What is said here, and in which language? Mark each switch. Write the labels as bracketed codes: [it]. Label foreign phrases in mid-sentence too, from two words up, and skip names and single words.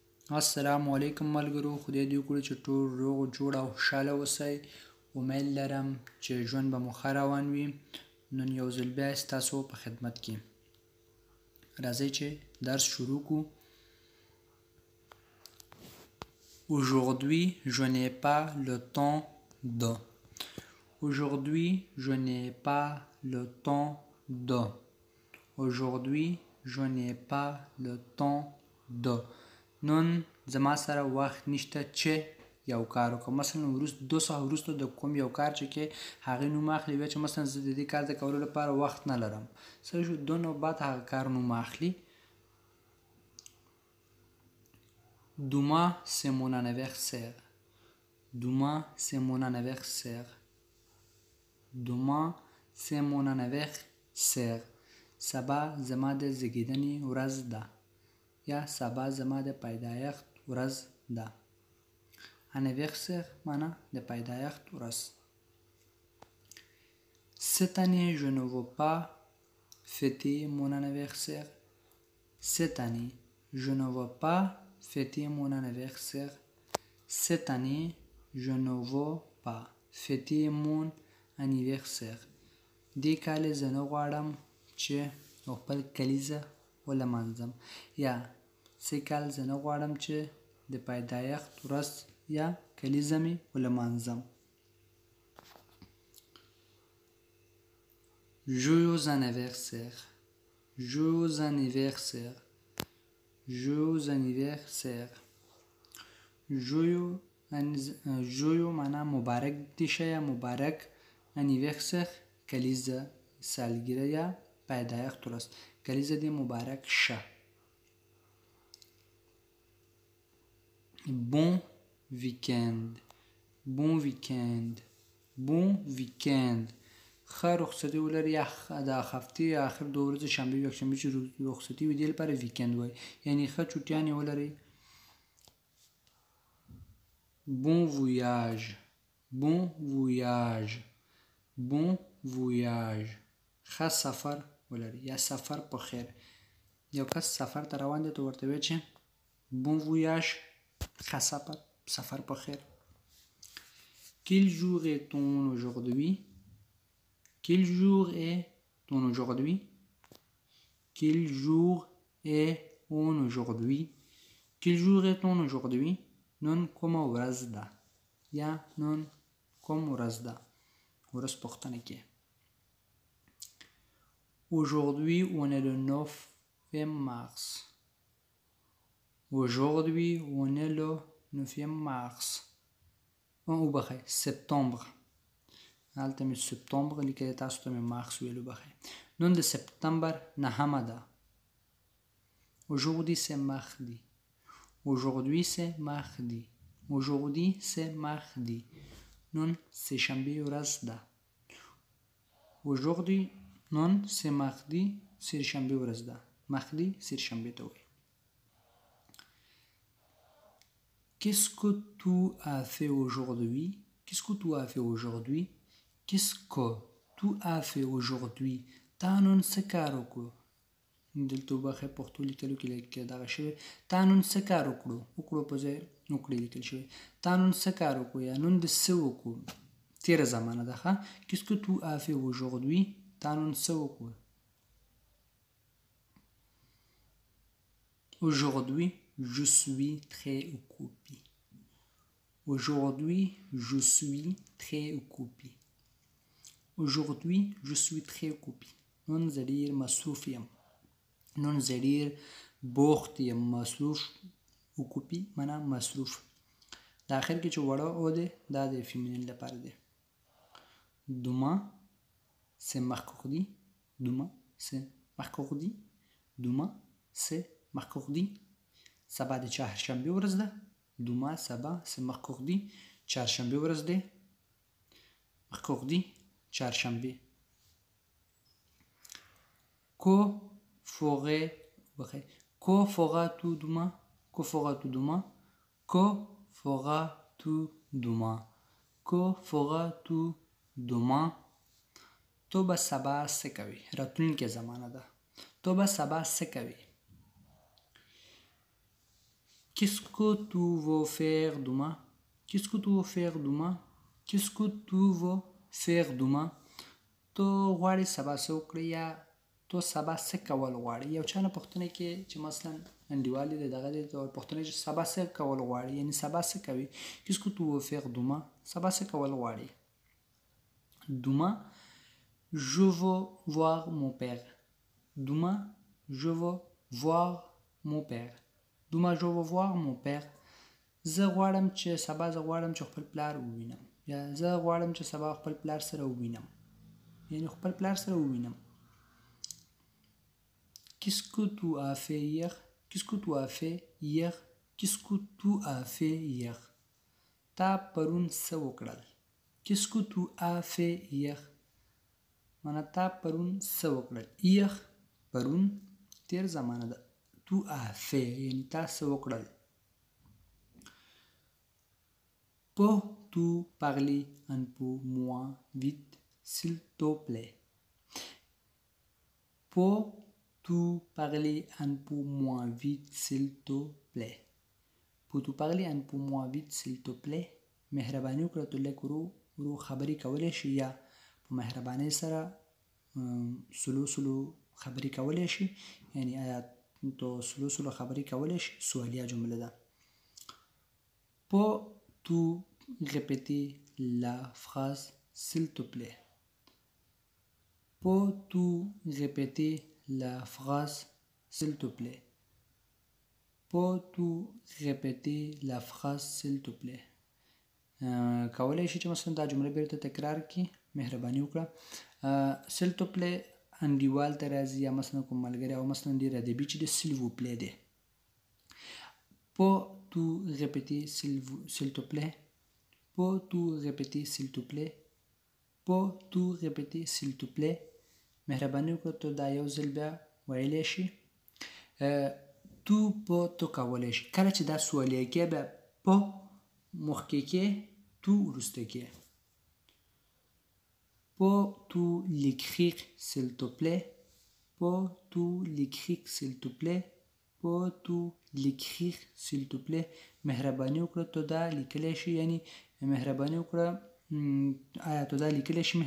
[ps] السلام علیکم ملګرو، خدای دې وکړي چې ټول روغ جوړ او خوشحاله اوسئ. امید لرم چې ژوند به مو ښه روان وي. نن یو ځل بیا ستاسو په خدمت کې راځئ چې درس شروع کړو. [fr] Aujourd'hui, je n'ai pas le temps de. Aujourd'hui, je n'ai pas le temps de. Aujourd'hui, je n'ai pas le temps de. [ps] نن زما سره وخت نشته چې یو کار وکړم. مثلا وروسته 2 ساعت وروسته د کوم یو کار چې کې هغې نوم اخلي، بیا چې مثلا زه د دې کار د کولو لپاره وخت نه لرم، صحیح شو، 2 نو بعد هغه کار نوم اخلي. [fr] Demain, c'est mon anniversaire. Demain, c'est mon anniversaire. Demain, c'est mon anniversaire. [ps] سبا زما د زیږیدنې ورځ ده، یا سبا زما د پیدایښت ورځ ده. Anniversaire معنا د پیدایښت ورځ. [fr] Cette année, je ne veux pas fêter mon anniversaire. Cette année, je ne veux pas fêter mon anniversaire. Cette année, je ne veux pas fêter mon anniversaire. [ps] دې کال زه نه غواړم چې خپل کلیزه ولمانځم، یا سې کال زه نه غواړم چې د پیدایښت ورځ یا کلیزه مې ولمانځم. [fr] Joyeux anniversaire. Joyeux anniversaire. Joyeux anniversaire. [ps] Joyeux معنا مبارک دې شه یا مبارک. anniversaire کلیزه، سالګیره یا پیدایښت ورځ. کلیزه دې مبارک شه. [fr] Bon weekend. Bon weekend. Bon weekend. [ps] ښه رخصتي ولري، یا د هفتې آخر 2 ورځې شنبه او یکشنبه چې رخصتي وي دې لپاره ویکند وایي، یعنې ښه چوټیانې ولرئ. [fr] Bon voyage. Bon voyage. Bon voyage. [ps] ښه سفر ولري یا سفر په خیر. یو کس سفر ته روان دی ته ورته وایي چې [fr] bon voyage، [ps] ښه سفر په خیر. [fr] Quel jour est-on aujourd'hui? Quel jour est-on aujourd'hui? Quel jour est-on aujourd'hui? Quel jour est-on aujourd'hui? [ps] نن کومه ورځ ده، یا نن کوم ورځ ده، ورځ پوښتنه کې. [fr] Aujourd'hui, on est le 9 mars. Aujourd'hui, on est le 9 mars. [ps] وبخی سپتامبر، هلته مې سپتامبر لیکلی، تاسو ته مې مارس ویلو. بخی نن د سپتمبر 9 ده. [fr] Aujourd'hui, c'est mardi. Aujourd'hui, c'est mardi. Aujourd'hui, c'est mardi. [ps] نن سه شنبه ورځ ده. Aujourd'hui, نن سه mardi، سه شنبه ورځ ده. mardi سه شنبه ته وایي. [fr] Qu'est-ce que tu as fait aujourd'hui? Qu'est-ce que tu as fait aujourd'hui? Qu'est-ce que tu as fait aujourd'hui? [ps] تا نن څه کار وکړو؟ دلته وبخئ پښتو لیکلو کې دغه شوی، تا نن څه کار وکړو، وکړو په ځای وکړې لیکل شوی. تا نن څه کار وکړو یا نن د څه وکړو، تېره زمانه ده. [fr] ښه Qu'est-ce que tu as fait aujourd'hui? [ps] تا نن څه وکړو. [fr] Aujourd'hui, je suis très occupé. Aujourd'hui, je suis très occupé. Aujourd'hui, je suis très occupé. [ps] نن زه ډېر مصروف یم. نن زه ډېر بوخت یم. مصروف، occupé معنا مصروف. د آخر کې چې وړه او دی دا د فیمینین لپاره دی. [fr] Demain, c'est mercredi. Demain, c'est mercredi. Demain, c'est mercredi. [ps] سبا د چهارشنبه ورځ ده. [fr] Demain, سبا c'est mercredi. [ps] چهارشنبه ورځ ده. mercredi چهارشنبه. [fr] Que feras-tu demain? Que feras-tu demain? Que feras-tu demain? Que feras-tu demain? [ps] تو به سبا څه کوې؟ راتلونکې زمانه ده. تو به سبا څه کوې؟ [fr] Qu'est-ce que tu veux faire demain? Qu'est-ce que tu veux faire demain? Qu'est-ce que tu veux faire demain? [ps] تو غواړې سبا څه وکړې یا تو سبا څه کول غواړې. یو چا نه پوښتنه کې چې مثلا انډیوال دی دغه دی پوښتنه چې سبا څه کول غواړې یعنې سبا څه کوي. [fr] Qu'est-ce que tu veux faire demain? [ps] سبا څه کول غواړې. [fr] Demain je veux voir mon père. Demain je veux voir mon père. Demain je veux voir mon père. [ps] زه غواړم چې سبا زه غواړم چې خپل پلار ووینم یا زه غواړم چې سبا خپل پلار سره ووینم یعنی خپل پلار سره ووینم. [fr] Qu'est-ce que tu as fait hier? Qu'est-ce que tu as fait hier? Qu'est-ce que tu as fait hier? [ps] تا پرون څه وکړل. [fr] Qu'est-ce que tu as fait hier? [ps] معنا تا پرون څه وکړل. hier پرون تیر زمانه ده. [fr] tu as fait [ps] یعنی تا څه وکړل. [fr] Peux-tu parler un peu moins vite, s'il te plaît? Peux-tu parler un peu moins vite, s'il te plaît? Peux-tu parler un peu moins vite, s'il te plaît? [ps] مهرباني وکړه ته لږ ورو خبرې کولی شي یا په مهربانۍ سره سلو خبرې کولی شي یعنی آیا تو سلو خبرې کولی شي. سوالیه جمله ده. [fr] Peux-tu répéter la phrase s'il te plaît? Peux-tu répéter la phrase s'il te plaît? Peux-tu répéter la phrase s'il te plaît? [ps] کولی شي چې مثلا دا جمله بیرته تکرار کړي. مهرباني وکړه. [fr] s'il te plaît [ps] انډیوال ته راځي یا مثلا کوم ملګری او مثلا ډېر ادبي چې د [fr] s'il vous plaît [ps] دی. [fr] Peux-tu répéter s'il te plaît? Peux-tu répéter s'il te plaît? Peux-tu répéter s'il te plaît? [ps] مهرباني وکړه ته دا یو ځل بیا ویلی شي. تو په تو کولی شي. کله چې دا سوالیه کې بیا په مخکې کې تو وروسته کې. [fr] Peux-tu l'écrire s'il te plaît? Peux-tu l'écrire s'il te plaît? Peux-tu l'écrire s'il te plaît? [ps] مهرباني وکړه ته دا لیکلی شي یعنی مهرباني وکړه آیا ته دا لیکلی شي.